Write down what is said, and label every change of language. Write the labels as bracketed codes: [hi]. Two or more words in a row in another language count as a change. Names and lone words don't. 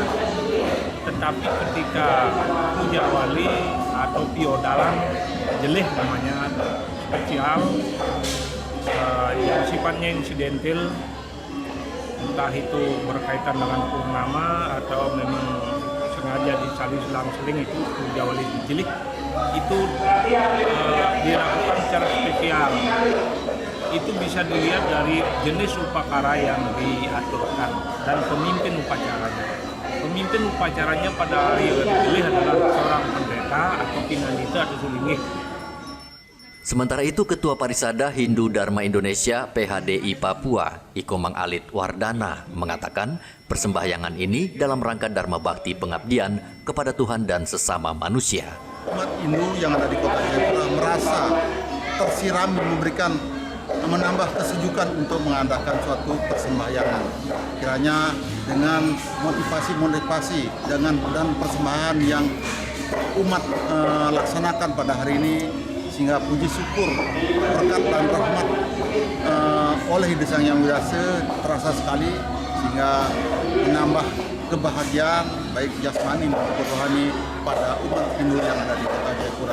[id] Tetapi ketika puja wali atau piodalan jelih namanya spesial yang sifatnya insidental, entah itu berkaitan dengan purnama atau memang sengaja disalin selang-seling, itu puja wali cilik itu dilakukan secara spesial. Itu bisa dilihat dari jenis upakara yang diaturkan dan pemimpin upacaranya. Pemimpin upacaranya pada hari yang dipilih adalah seorang pendeta atau pinandita atau sulingih. Sementara itu, Ketua Parisada Hindu Dharma Indonesia PHDI Papua, Ikomang Alit Wardana, mengatakan persembahyangan ini dalam rangka Dharma Bakti pengabdian kepada Tuhan dan sesama manusia. Umat Hindu yang ada di Kota Jayapura merasa tersirami, menambah kesejukan untuk mengadakan suatu persembahyangan. Kiranya dengan motivasi dan persembahan yang umat laksanakan pada hari ini, sehingga puji syukur, berkat dan rahmat oleh Sang Hyang Wiyase terasa sekali, sehingga menambah kebahagiaan baik jasmani maupun rohani pada umat Hindu yang ada di Kota Jayapura.